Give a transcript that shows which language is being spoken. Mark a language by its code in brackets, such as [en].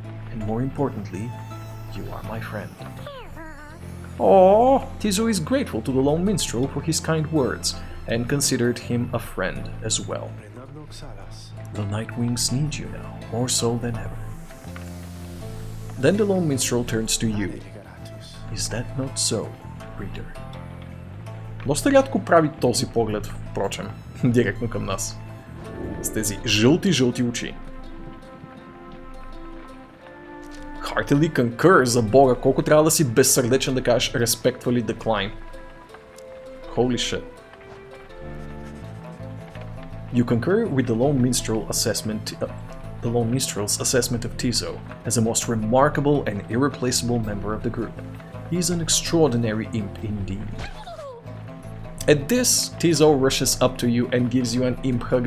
[en] And more importantly, you are my friend. Oh, Tizo is grateful to the lone minstrel for his kind words, and considered him a friend as well. The Nightwings need you now, more so than ever. Then the lone minstrel turns to you. Is that not so, reader? [bg] Доста рядко прави този поглед, впрочем, директно към нас. С тези жълти очи. [en] Heartily concur, [bg] за бога, колко трябва да си безсърдечен да кажеш [en] respectfully decline. Holy shit. You concur with the lone minstrel's assessment of Tizo as a most remarkable and irreplaceable member of the group. He is an extraordinary imp indeed. At this, Tizo rushes up to you and gives you an imp hug.